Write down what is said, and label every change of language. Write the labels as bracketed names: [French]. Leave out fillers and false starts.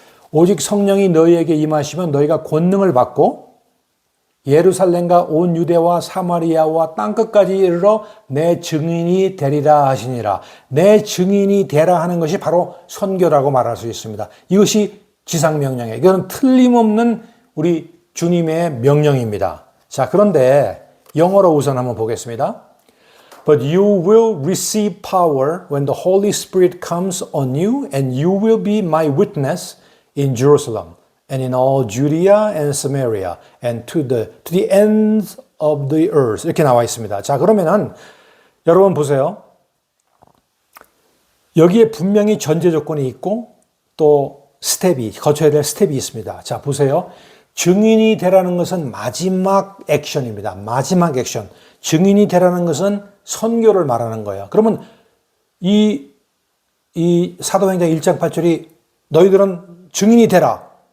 [Korean] 오직 성령이 너희에게 임하시면 너희가 권능을 받고 예루살렘과 온 유대와 사마리아와 땅끝까지 이르러 내 증인이 되리라 하시니라. 내 증인이 되라 하는 것이 바로 선교라고 말할 수 있습니다. 이것이 지상명령이에요. 이건 틀림없는 우리 주님의 명령입니다. 자, 그런데 영어로 우선 한번 보겠습니다. [English] But you will receive power when the Holy Spirit comes on you, and you will be my witness in Jerusalem, and in all Judea and Samaria, and to the ends of the earth. [Korean] 이렇게 나와 있습니다. 자, 그러면은 여러분 보세요. 여기에 분명히 전제 조건이 있고 또 거쳐야 될 스텝이 있습니다. 자, 보세요. 증인이 되라는 것은 마지막 액션입니다. 마지막 액션. 증인이 되라는 것은 선교를 말하는 거예요. 그러면 이 사도행전 1장 8절이 너희들은 증인이 되라.